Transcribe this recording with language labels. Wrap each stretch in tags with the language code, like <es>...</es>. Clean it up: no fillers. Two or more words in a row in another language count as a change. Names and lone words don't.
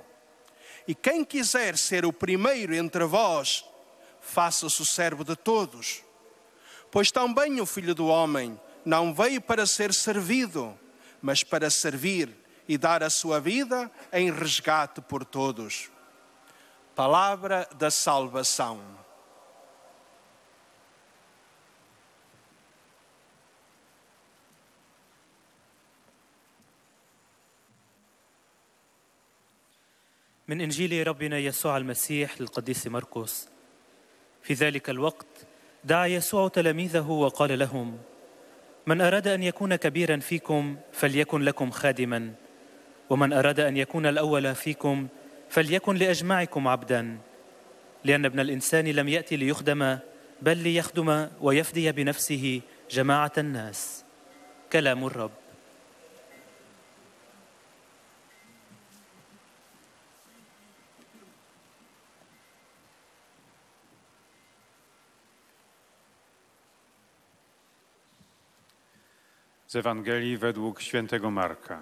<pt>E quem quiser ser o primeiro entre vós, faça-se o servo de todos. Pois também o Filho do Homem não veio para ser servido, mas para servir e dar a sua vida em resgate por todos. Palavra da salvação.</pt> <ar>من إنجيل ربنا يسوع المسيح للقديس مرقس. في ذلك الوقت دعا يسوع تلاميذه وقال لهم: من أراد أن يكون كبيرا فيكم فليكن لكم خادما، ومن أراد أن يكون الأول فيكم فليكن لأجمعكم عبدا، لأن ابن الإنسان لم يأتي ليخدم بل ليخدم ويفدي بنفسه جماعة الناس. كلام الرب.</ar> <pl>Z Ewangelii według świętego Marka.</pl>